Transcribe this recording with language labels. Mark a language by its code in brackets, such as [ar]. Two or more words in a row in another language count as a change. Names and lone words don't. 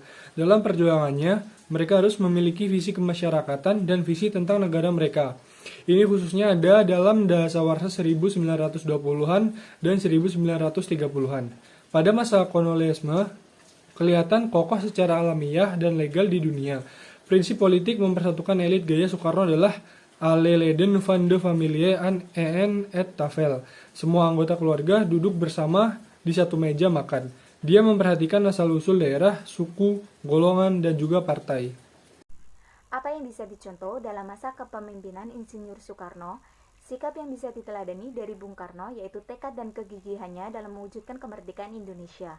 [id] Dalam perjuangannya, mereka harus memiliki visi kemasyarakatan dan visi tentang negara mereka. Ini khususnya ada dalam dasawarsa 1920-an dan 1930-an. Pada masa kolonialisme, kelihatan kokoh secara alamiah dan legal di dunia. Prinsip politik mempersatukan elit gaya Soekarno adalah [nl] alle leden van de familie aan een et tafel. [id] Semua anggota keluarga duduk bersama di satu meja makan. Dia memperhatikan asal-usul daerah, suku, golongan, dan juga partai. Apa yang bisa dicontoh dalam masa kepemimpinan Insinyur Soekarno? Sikap yang bisa diteladani dari Bung Karno yaitu tekad dan kegigihannya dalam mewujudkan kemerdekaan Indonesia.